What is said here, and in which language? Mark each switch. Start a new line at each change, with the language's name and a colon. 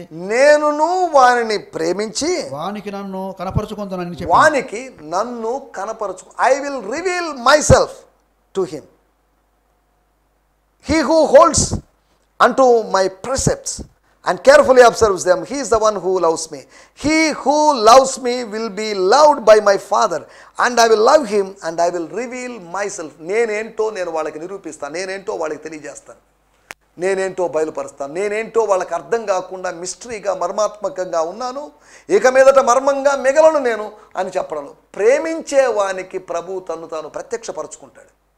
Telugu: నేనును వానిని ప్రేమించి వానికి నన్ను కనపరుచుకుంటానని చెప్పి, వానికి నన్ను కనపరచు,
English: I will reveal myself to him. He who holds unto my precepts and carefully observes them, he is the one who loves me. He who loves me will be loved by my Father, and I will love him and I will reveal myself.
Telugu: నేనేంటో నేను వాళ్ళకి నిరూపిస్తాను, నేనేంటో వాళ్ళకి తెలియజేస్తాను, నేనేంటో బయలుపరుస్తాను, నేనేంటో వాళ్ళకి అర్థం కాకుండా మిస్టరీగా మర్మాత్మకంగా ఉన్నాను, ఇక మీదట మర్మంగా మిగలను నేను అని చెప్పడంలో ప్రేమించే వానికి ప్రభు తను తాను ప్రత్యక్షపరచుకుంటాడు.